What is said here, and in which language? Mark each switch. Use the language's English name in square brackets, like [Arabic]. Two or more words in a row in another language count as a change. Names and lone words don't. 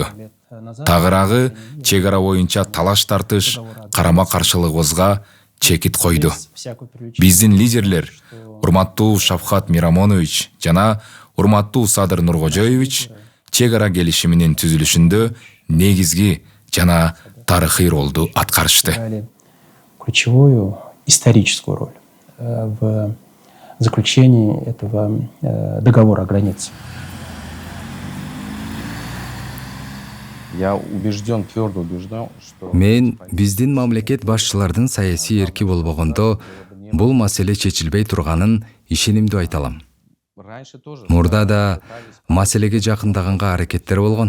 [Kyrgyz] Тагыраагы чек ара боюнча талаш тартыш, карама каршылыгыбызга чекит койду. Биздин лидерлер урматтуу Шавкат Мирамонович жана урматтуу Садыр Нуркожоевич чек ара келишиминин түзүлүшүндө негизги жана тарыхый ролду аткарышты. [Russian] Ключевую историческую роль в заключении этого договора о границе. [Kyrgyz] Мен биздин мамлекет башчылардын саясий эрки болбогондо бул маселе чечилбей турганын ишенимдүү айта алам. Мурда да маселеге жакындаганга аракеттер болгон.